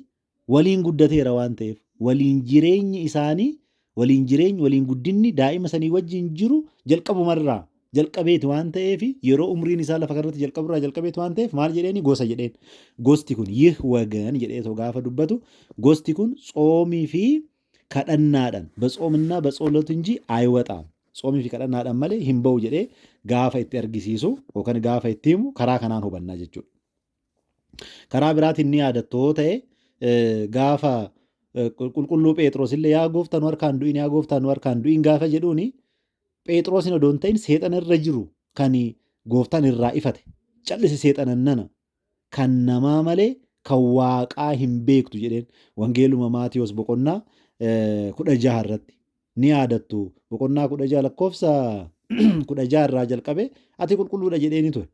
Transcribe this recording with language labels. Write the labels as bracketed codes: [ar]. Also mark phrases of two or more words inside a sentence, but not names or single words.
[om] Waliin guddateera waan ta'eef waliin jireenyi isaanii waliin guddinni daa'ima sanii wajjin jiru jalqabumarraa jalqabeeti waan ta'eef yeroo umriin isaa lafa kanarratti jalqaburraa jalqabeeti waan ta'eef maal jedheeni gosa jedheen. Gosti kun yih wagan jedhee gaafa dubbatu gosti kun tsoomii fi kadhannaadhaan [am] በጾምና በጸሎት እንጂ አይወጣም [om] ጾomii fi kadhannaadhaan malee hin ba'u jedhee gaafa itti argisiisu yookaan gaafa itti himu karaa kanaan hubannaa jechuudha. Karaa biraatiin ni yaadattoo ta'e gaafa qulqulluu Phexros illee yaa gooftaa nu harkaan du'in yaa gooftaa nu harkaan du'in gaafa jedhuuni Phexrosin odoo hin ta'in seexana irra jiru kan gooftaan irraa ifate callisi seexanan nana kan namaa malee kan waaqaa hin beektu jedheen wangeeluma Maatiyos boqonnaa 16 irratti ni yaadattu boqonnaa 16 lakkoofsa 16 irraa jalqabe ati qulqulluudha jedheeni ture.